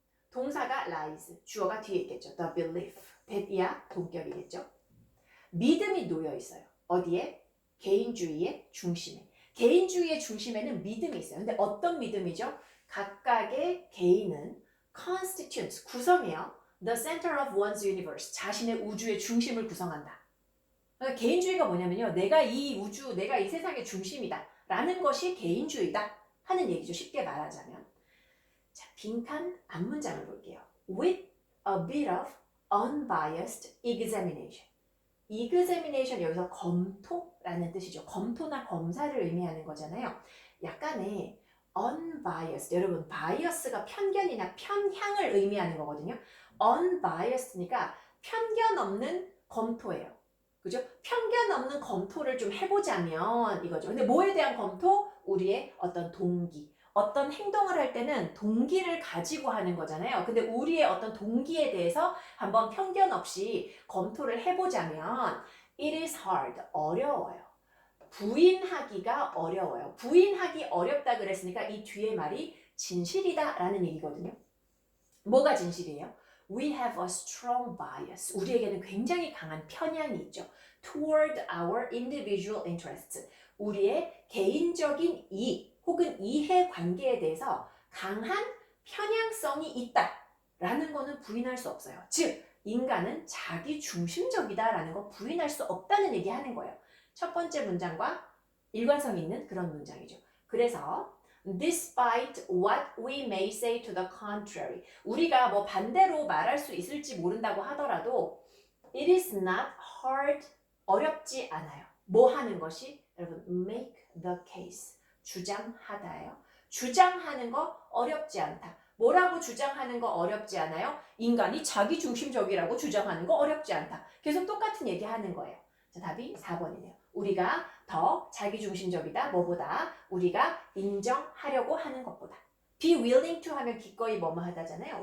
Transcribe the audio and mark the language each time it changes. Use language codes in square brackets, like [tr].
[ko] 동사가 lies. 주어가 뒤에 있겠죠. [en] The belief. [ko] that이야 동격이겠죠. 믿음이 놓여 있어요. 어디에? 개인주의의 중심에. 개인주의의 중심에는 믿음이 있어요. 근데 어떤 믿음이죠? 각각의 개인은 constitutes, 구성해요. The center of one's universe, 자신의 우주의 중심을 구성한다. 그러니까 개인주의가 뭐냐면요. 내가 이 우주, 내가 이 세상의 중심이다. 라는 것이 개인주의다. 하는 얘기죠. 쉽게 말하자면. 자, 빈칸 앞문장을 볼게요. [en] With a bit of unbiased examination. [ko] examination 여기서 검토라는 뜻이죠. 검토나 검사를 의미하는 거잖아요. 약간의 [en] unbiased. [ko] 여러분, bias가 편견이나 편향을 의미하는 거거든요. unbiased니까 편견 없는 검토예요. 그죠? 편견 없는 검토를 좀 해보자면 이거죠. 근데 뭐에 대한 검토? 우리의 어떤 동기. 어떤 행동을 할 때는 동기를 가지고 하는 거잖아요. 근데 우리의 어떤 동기에 대해서 한번 편견 없이 검토를 해보자면 [en] it is hard. [ko] 어려워요. 부인하기가 어려워요. 부인하기 어렵다 그랬으니까 이 뒤에 말이 진실이다 라는 얘기거든요. 뭐가 진실이에요? [en] We have a strong bias. [ko] 우리에게는 굉장히 강한 편향이 있죠. [en] Toward our individual interests. [ko] 우리의 개인적인 이익 혹은 이해관계에 대해서 강한 편향성이 있다라는 거는 부인할 수 없어요. 즉, 인간은 자기 중심적이다라는 거 부인할 수 없다는 얘기하는 거예요. 첫 번째 문장과 일관성 있는 그런 문장이죠. 그래서 [en] Despite what we may say to the contrary. [ko] 우리가 뭐 반대로 말할 수 있을지 모른다고 하더라도 [en] It is not hard. [ko] 어렵지 않아요. 뭐 하는 것이? [en] 여러분, make the case. [ko] 주장하다예요. 주장하는 거 어렵지 않다. 뭐라고 주장하는 거 어렵지 않아요? 인간이 자기 중심적이라고 주장하는 거 어렵지 않다. 계속 똑같은 얘기 하는 거예요. 자, 답이 4번이네요. 우리가 더 자기중심적이다. 뭐보다? 우리가 인정하려고 하는 것보다. [en] be willing to [ko] 하면 기꺼이 뭐뭐 하다잖아요.